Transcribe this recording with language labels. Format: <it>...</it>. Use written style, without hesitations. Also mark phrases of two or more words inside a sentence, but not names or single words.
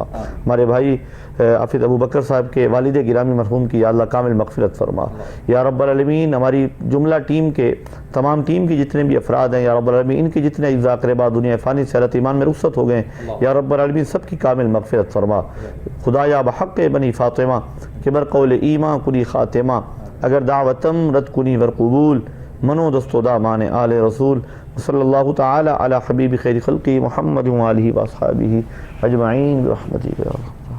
<ur>ہمارے بھائی حافظ ابو بکر صاحب کے والد گرامی مرحوم کی</ur> <ar>یا اللہ</ar> <ur>کامل مغفرت فرما۔</ur> <ar>یا رب العالمین</ar> <ur>ہماری جملہ ٹیم کے تمام ٹیم کی جتنے بھی افراد ہیں،</ur> <ar>یا رب العالمین</ar> <ur>ان کی جتنے اعزاء اقربا دنیا فانی سے حالت ایمان میں رخصت ہو گئے،</ur> <ar>یا رب العالمین</ar> <ur>سب کی کامل مغفرت فرما۔</ur> <fa>خدایا بحق بنی فاطمہ کہ بر قول ایمان کنی خاتمہ، اگر دعوتم رد کنی ور قبول، منو دستو دامان آل رسول،</fa> <ar>صلی اللہ تعالی علی حبیب خیر خلقی محمد و آلہ و اصحابہ اجمعین برحمتک یا اللہ۔</ar>